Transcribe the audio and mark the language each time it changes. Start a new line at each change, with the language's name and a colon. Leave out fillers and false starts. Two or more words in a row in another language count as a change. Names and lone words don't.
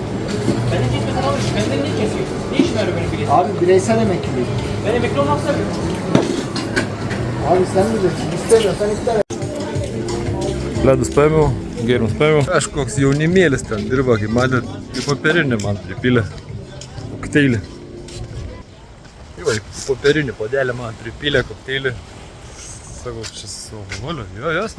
Turkish: Ben de geçmeden alırım. Benden ne kesiyorsun? Ne işin var benim biletim? Abi bireysel emekliyim. Ben emekli olmak istemiyorum. Abi sen bilirsin. İstemiyorsan isteme.
Lithuanian: Ledus paėmiau, gėrimus paėmiau. Kažkoks jaunimėlis ten dirba, kaip matėt, į popierinį man pripylė kokteilį. Į popierinį podelį man pripylė kokteilį. Sakau, čia su alkoholiu, jo, jasne.